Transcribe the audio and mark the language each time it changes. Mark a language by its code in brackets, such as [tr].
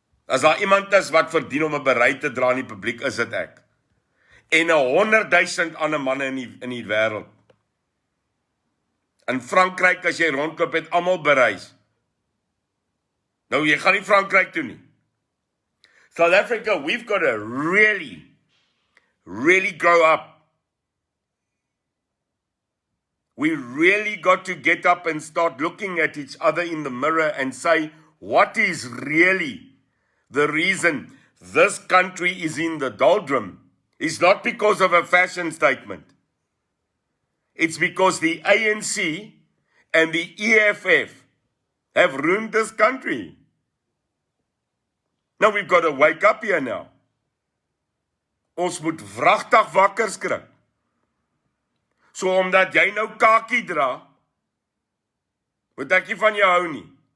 [af] As daar iemand is wat verdien om 'n beret te dra in die publiek, is dit ek. En 100,000 ander manne in die wêreld. In Frankryk, as jy rondloop, het almal berets. Nou, jy gaan nie Frankryk toe nie. [en] South Africa, we've got to really grow up. We really got to get up and start looking at each other in the mirror and say, what is really the reason this country is in the doldrum? It's not because of a fashion statement. It's because the ANC and the EFF have ruined this country. Now we've got to wake up here now. [af] Ons moet wragtig wakker skrik. So omdat jy nou kakie dra, moet ek nie van jou hou nie.